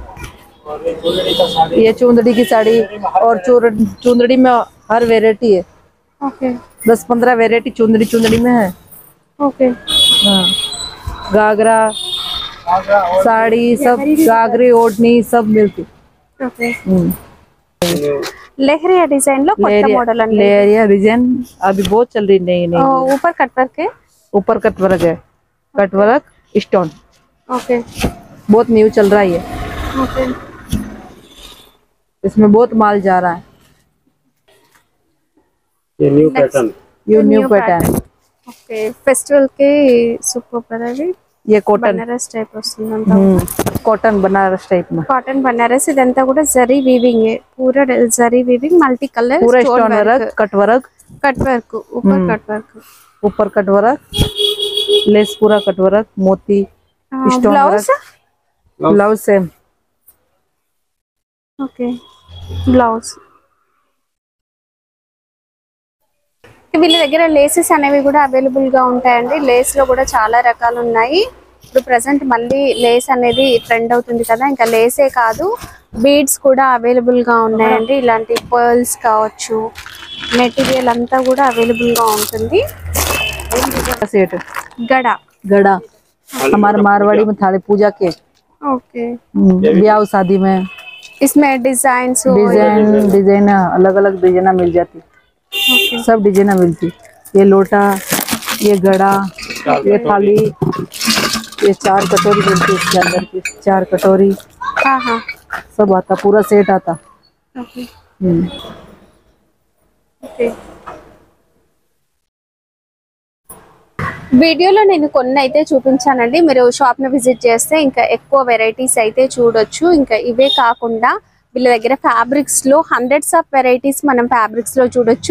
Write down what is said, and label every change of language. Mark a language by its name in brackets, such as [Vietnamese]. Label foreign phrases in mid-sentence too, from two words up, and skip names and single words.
[Hindi] ये चुंदड़ी की साड़ी और चुंदड़ी में हर वेराइटी है। [Telugu] ఓకే [Hindi] 10-15 वेराइटी चुंदड़ी में है। [Telugu] ఓకే [Hindi] हाँ, घाघरा साड़ी सब, घाघरी ओढ़नी सब मिलती। [Telugu] ఓకే లెహరియా డిజైన్ లో కొత్త మోడల్ అండి. [Hindi] लेरिया डिजाइन अभी बहुत चल रही नई नई। ऊपर कट वर्क है. ऊपर कट वर्क है, कट वर्क स्टोन ओके बहुत न्यू चल रहा है ये। ओके इसमें बहुत माल जा रहा है। ये न्यू पैटर्न ये न्यू पैटर्न, [Telugu] ఓకే ఫెస్టివల్ కి సూపర్ అది. [Hindi] ये कॉटन [Telugu] బనారస్ టైప్ వస్తుందంట. [Hindi] कॉटन बनारस टाइप में [Telugu] కాటన్ బనారస్ ఇదంతా కూడా జరీ వీవింగ్ [Hindi] है, पूरा जरी वीविंग मल्टी कलर पूरा स्टोन वर्क, कट वर्क, कट वर्क ऊपर कट वर्क. ऊपर कट वर्क, लेस पूरा कट वर्क, मोती स्टोन ब्लाउज वर्क, ब्लाउज सेम। [Telugu] ఓకే బ్లౌజ్. వీళ్ళ దగ్గర లేసెస్ అనేవి కూడా అవైలబుల్ గా ఉంటాయండి. లేస్ లో కూడా చాలా రకాలు ఉన్నాయి. ఇప్పుడు ప్రెసెంట్ మళ్ళీ లేస్ అనేది ట్రెండ్ అవుతుంది కదా, ఇంకా లేసే కాదు బీడ్స్ కూడా అవైలబుల్ గా ఉన్నాయండి. ఇలాంటి పర్ల్స్ కావచ్చు, మెటీరియల్ అంతా కూడా అవైలబుల్ గా ఉంటుంది. [Hindi] सेट [Telugu] గడ [Hindi] गड़ा हमारे मारवाड़ी में थाली पूजा के [Telugu] ఓకే [Hindi] ब्याह शादी में इसमें डिजाइन्स डिजाइन अलग अलग डिजाइना मिल जाती। सब डिजाइना मिलती। ये लोटा, ये गड़ा, ये थाली, ये 4 कटोरी मिलती इसके अंदर की 4 कटोरी, हाँ हाँ सब आता, पूरा सेट आता। ओके हम्म। [Telugu] ఓకే వీడియోలో నేను కొన్ని అయితే చూపించానండి. మీరు షాప్ ని విజిట్ చేస్తే ఇంకా ఎక్కువ వెరైటీస్ అయితే చూడొచ్చు. ఇంకా ఇవే కాకుండా వీళ్ళ దగ్గర ఫ్యాబ్రిక్స్ లో [English] hundreds of varieties [Telugu] మనం ఫ్యాబ్రిక్స్ లో చూడొచ్చు.